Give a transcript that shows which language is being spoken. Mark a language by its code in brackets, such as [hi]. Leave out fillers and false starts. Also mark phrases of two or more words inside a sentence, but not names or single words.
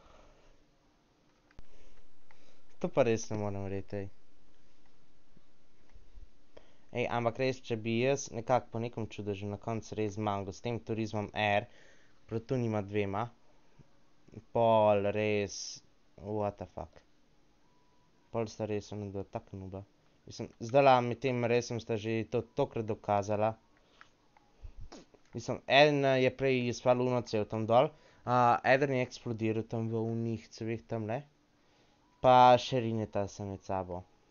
[sl] To pa res ne morem verjeti, ej. Ej, ampak res, če bi jaz nekako po nekom čudežu na koncu res zmagal s tem Turizmom Air proti onima dvema, pol res, [en] what the fuck. [sl] Pol sta res onadva tak nuba. Mislim, zdajle med tem racem sta že to tokrat dokazala. Mislim, eden je prej izpalil ono cev tam dol, eden je eksplodiral tam v onih ceveh tamle, pa še rineta se med sabo.